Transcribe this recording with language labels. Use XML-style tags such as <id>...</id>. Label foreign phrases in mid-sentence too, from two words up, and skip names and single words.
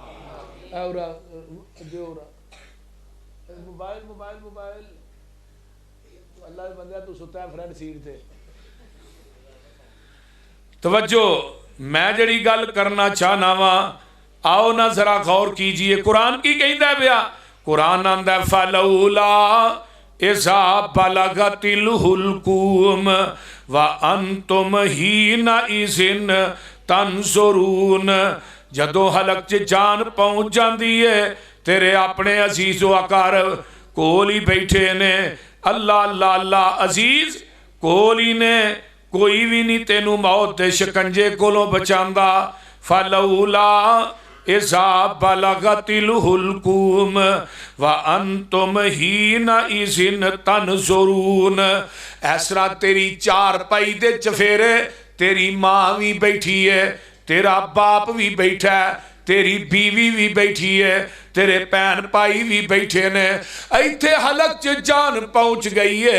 <pa>موبائل موبائل موبائل اللہ دے بندے تو ستا ہے فرنٹ سیٹ تے. توجہ، میں جڑی گل کرنا چاہنا وا، آؤ نہ</pa> <ur>ذرا غور کیجیے</ur> <pa>قرآن کی کہتا پیا. قرآن آندا</pa> <ar>فلولا إذا بلغت الحلقوم وأنتم حينئذ تنظرون.</ar> <pa>جدوں حلق چ جان پہنچ جاتی ہے، تیرے اپنے عزیزو اکار کول ہی بیٹھے نے. اللہ اللہ اللہ عزیز کول ہی نے، کوئی بھی نہیں تینوں موت کے شکنجے کولوں بچاندا.</pa> <ar>فلولا إذا بلغت الحلقوم وأنتم حينئذ تنظرون.</ar> <pa>اس طرح تیری چارپائی دے چفیرے تیری ماں بھی بیٹھی ہے، تیرا باپ بھی بیٹھا ہے، تیری بیوی بھی بیٹھی ہے، تیرے بھین بھائی بھی بیٹھے نے. اتھے حلق چ جان پہنچ گئی ہے.</pa>